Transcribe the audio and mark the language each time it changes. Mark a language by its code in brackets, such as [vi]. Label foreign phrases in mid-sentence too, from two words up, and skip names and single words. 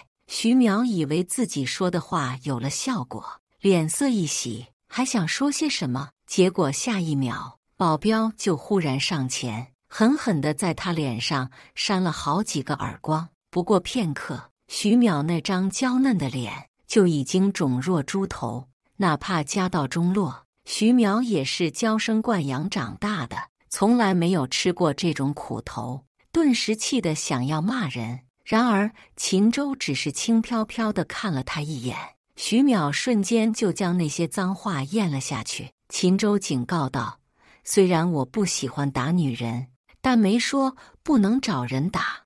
[zh] 徐淼以為自己說的話有了效果，臉色一喜，還想說些什麼，結果下一秒，保鏢就忽然上前，狠狠地在他臉上扇了好幾個耳光。不過片刻，徐淼那張嬌嫩的臉就已經腫若豬頭。哪怕家道中落，徐淼也是嬌生慣養長大的，從來沒有吃過這種苦頭，頓時氣得想要罵人。然而秦州只是輕飄飄地看了他一眼，徐淼瞬間就將那些髒話咽了下去。秦州警告道：“雖然我不喜歡打女人，但沒說不能找人打。